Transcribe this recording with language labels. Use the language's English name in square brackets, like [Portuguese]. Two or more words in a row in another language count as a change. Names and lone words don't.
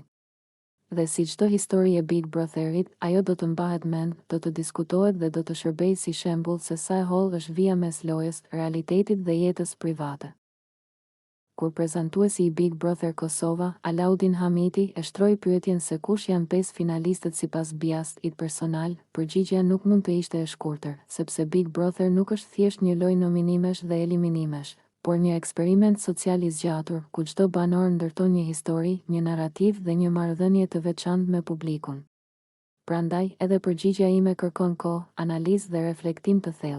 [Albanian] Dhe si çdo histori e Big Brotherit, ajo do të mbahet mend, do të diskutohet dhe do të shërbejë si shembull se sa e hollë është vija mes lojës, realitetit dhe jetës private. kur prezantuesi i Big Brother Kosova, Alaudin Hamiti, e shtroi pyetjen se kush janë 5 finalistët sipas bias-it personal, përgjigjja nuk mund të ishte e shkurtër, sepse Big Brother nuk është thjesht një lojë nominimesh dhe eliminimesh, por një eksperiment social i zgjatur, ku çdo banor ndërton një histori, një narrativ dhe një marrëdhënie të veçantë me publikun. Prandaj, edhe përgjigjja ime kërkon kohë, analizë dhe reflektim të thellë.